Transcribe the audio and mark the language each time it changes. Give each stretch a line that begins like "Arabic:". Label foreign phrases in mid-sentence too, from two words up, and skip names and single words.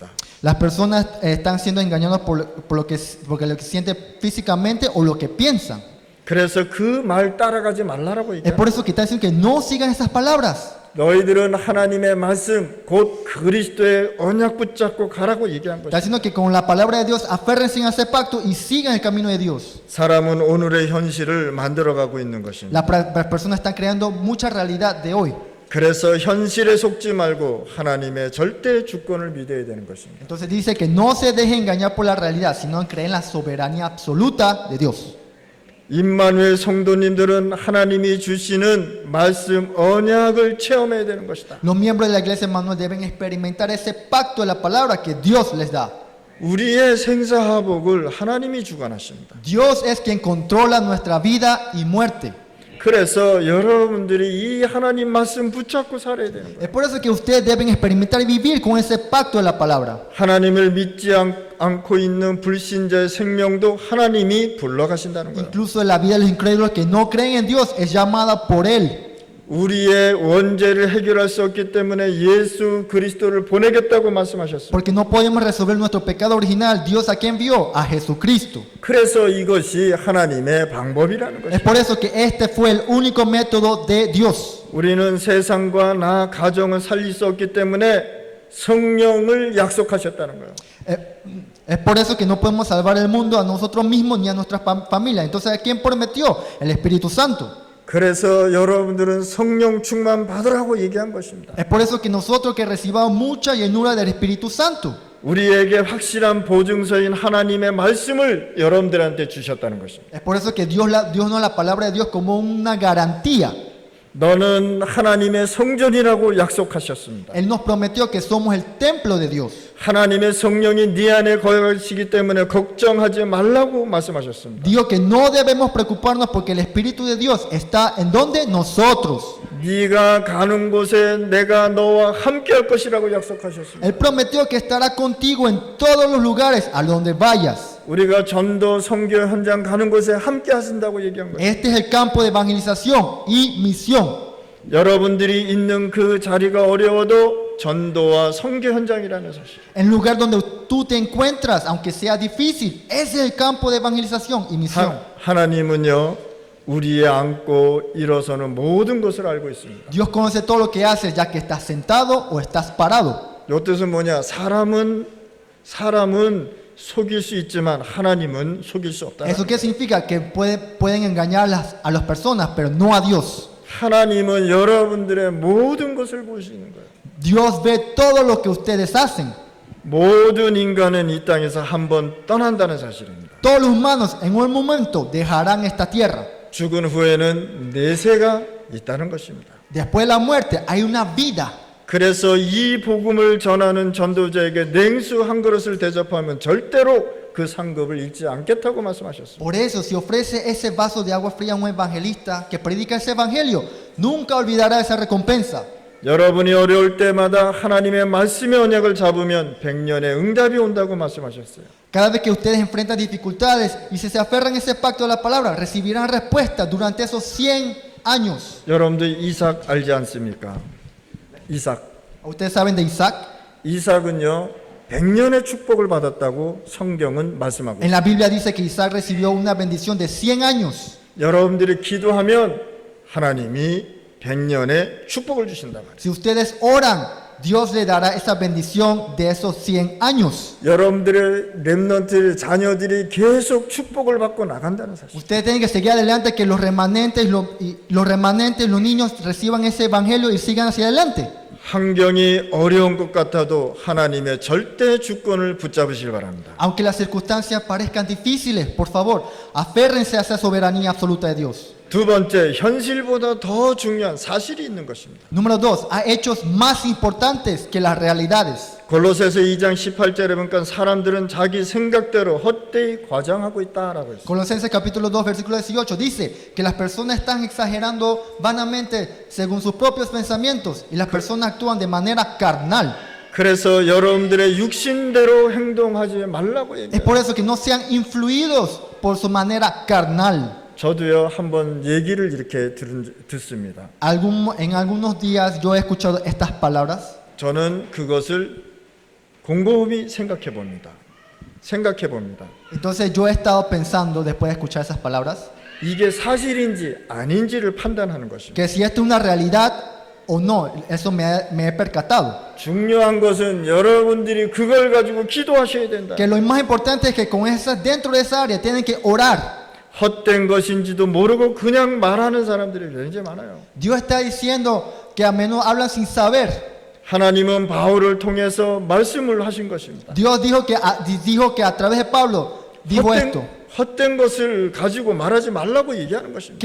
Spanish: Las personas están siendo engañadas porque lo que sienten físicamente o lo que piensan.
Korean: 그래서 그 말 따라가지 말라라고
Spanish: Es
Korean: 얘기해요.
Spanish: por eso que está diciendo que no sigan esas palabras.
Korean: 너희들은 하나님의 말씀 곧 그리스도의 언약 붙잡고 가라고 얘기한
Spanish: Está
Korean: 것이죠.
Spanish: diciendo que con la palabra de Dios aférrense a ese pacto y sigan el camino de Dios.
Korean: 사람은 오늘의 현실을 만들어가고 있는 것입니다.
Spanish: Las personas están creando mucha realidad de hoy.
Korean: 그래서 현실에 속지 말고 하나님의 절대 주권을 믿어야 되는 것입니다.
Spanish: Entonces dice que no se deje engañar por la realidad, sino creen en la soberanía absoluta de Dios.
Korean: 임마누엘 성도님들은 하나님이 주시는 말씀 언약을 체험해야 되는 것이다.
Spanish: Los miembros de la iglesia Emmanuel deben experimentar ese pacto de la palabra que Dios les da.
Korean: 우리의 생사화복을 하나님이 주관하십니다.
Spanish: Dios es quien controla nuestra vida y muerte.
Korean: 그래서 여러분들이 이 하나님 말씀 붙잡고 살아야 되는 거예요.
Spanish: Es por eso que ustedes deben experimentar y vivir con ese pacto de la palabra.
Korean: 하나님을 믿지 않고 있는 불신자의 생명도 하나님이 불러가신다는 거예요.
Spanish: Incluso la vida de los incrédulos que no creen en Dios es llamada por Él.
Korean: 우리의 원죄를 해결할 수 없기 때문에 예수 그리스도를 보내겠다고 말씀하셨습니다.
Spanish: Porque no podemos resolver nuestro pecado original. Dios a quien envió a Jesucristo.
Korean: 그래서 이것이 하나님의 방법이라는
Spanish: Es
Korean: 것입니다.
Spanish: por eso que este fue el único método de Dios.
Korean: 우리는 세상과 나 가정을 살릴 수 없기 때문에 성령을 약속하셨다는 거예요.
Spanish: Es por eso que no podemos salvar el mundo a nosotros mismos ni a nuestra familia. Entonces, ¿a quién prometió? El Espíritu Santo.
Korean: 그래서 여러분들은 성령 충만 받으라고 얘기한 것입니다.
Spanish: Es por eso que nosotros que recibamos mucha llenura del Espíritu Santo.
Korean: 우리에게 확실한 보증서인 하나님의 말씀을 여러분들한테 주셨다는 것입니다.
Spanish: Es por eso que Dios nos la palabra de Dios como una garantía.
Korean: 너는 하나님의 성전이라고 약속하셨습니다.
Spanish: Él nos prometió que somos el templo de Dios.
Korean: 하나님의 성령이 네 안에 거하시기 때문에 걱정하지 말라고 말씀하셨습니다.
Spanish: Dijo que no debemos preocuparnos porque el Espíritu de Dios está en donde nosotros.
Korean: 네가 가는 곳에 내가 너와 함께 할 것이라고 약속하셨습니다.
Spanish: Él prometió que estará contigo en todos los lugares a donde vayas.
Korean: 우리가 전도 선교 현장 가는 곳에 함께 하신다고 얘기한 거예요.
Spanish: Este es el campo de evangelización y misión.
Korean: 여러분들이 있는 그 자리가 어려워도 전도와 선교 현장이라는 사실.
Spanish: El lugar donde tú te encuentras, aunque sea difícil, ese es el campo de evangelización y misión.
Korean: 하나님은요 우리의 앉고 일어서는 모든 것을 알고 있습니다.
Spanish: Dios conoce todo lo que haces, ya que estás sentado o estás parado.
Korean: 이 뜻은 뭐냐? 사람은 속일 수 있지만 하나님은 속일 수 없다.
Spanish: ¿Eso qué significa? Que pueden engañar a las personas, pero no a Dios.
Korean: 하나님은 여러분들의 모든 것을 보시는 거예요.
Spanish: Dios ve todo lo que ustedes hacen.
Korean: 모든 인간은 이 땅에서 한번 떠난다는 사실입니다.
Spanish: Todos los humanos en un momento dejarán esta tierra.
Korean: 죽은 후에는 내세가 있다는 것입니다.
Spanish: Después de la muerte hay una vida.
Korean: 그래서 이 복음을 전하는 전도자에게 냉수 한 그릇을 대접하면 절대로 그 상급을 잃지 않겠다고 말씀하셨습니다.
Spanish: Por eso, si ofrece ese vaso de agua fría a un evangelista que predica ese evangelio, nunca olvidará esa recompensa.
Korean: 여러분이 어려울 때마다 하나님의 말씀의 언약을 잡으면 100년의 응답이 온다고 말씀하셨어요.
Spanish: Cada vez que ustedes enfrentan dificultades y si se aferran a ese pacto de la palabra, recibirán respuesta durante esos 100 años.
Korean: 여러분들 이삭 알지 않습니까? 이삭.
Spanish: Ustedes saben de Isaac.
Korean: 이삭은요 100년의 축복을 받았다고 성경은 말씀하고
Spanish: En
Korean: 있어요.
Spanish: la Biblia dice que Isaac recibió una bendición de 100 años.
Korean: 여러분들이 기도하면 하나님이 100년의 축복을 주신다 말이에요.
Spanish: Si ustedes oran, Dios le dará esa bendición de esos 100 años.
Korean: 여러분들의 렘넌트 자녀들이 계속 축복을 받고 나간다는 사실.
Spanish: Ustedes tienen que seguir adelante, que los remanentes, los niños reciban ese evangelio y sigan hacia adelante.
Korean: 환경이 어려운 것 같아도 하나님의 절대 주권을 붙잡으시길 바랍니다.
Spanish: Aunque las circunstancias parezcan difíciles, por favor, aférrense a esa soberanía absoluta de Dios.
Korean: 두 번째, 현실보다 더 중요한 사실이 있는 것입니다.
Spanish: Número 2, hay hechos más importantes que las realidades.
Korean: 골로새서 2장 18절에 보니까 사람들은 자기 생각대로 헛되이 과장하고 있다라고 했어요.
Spanish: Colosenses capítulo 2, versículo 18 dice que las personas están exagerando vanamente según sus propios pensamientos y las personas actúan de manera carnal.
Korean: 그래서 여러분들의 육신대로 행동하지 말라고
Spanish: Es
Korean: 얘기해요.
Spanish: por eso que no sean influidos por su manera carnal.
Korean: 저도요 한번 얘기를 이렇게 듣습니다.
Spanish: En algunos días yo he escuchado estas palabras.
Korean: 저는 그것을 곰곰이 생각해 봅니다.
Spanish: Entonces yo he estado pensando después de escuchar esas palabras
Korean: 이게 사실인지 아닌지를 판단하는 것입니다.
Spanish: que si esto es una realidad o no, eso me he percatado.
Korean: 중요한 것은 여러분들이 그걸 가지고 기도하셔야 된다.
Spanish: Que lo más importante es que dentro de esa área tienen que orar.
Korean: 헛된 것인지도 모르고 그냥 말하는 사람들이 굉장히 많아요.
Spanish: Dios está diciendo que a menudo hablan sin saber.
Korean: 하나님은 바울을 통해서 말씀을 하신 것입니다.
Spanish: Dios dijo que a través de Pablo dijo esto.
Korean: 헛된 것을 가지고 말하지 말라고 얘기하는 것입니다.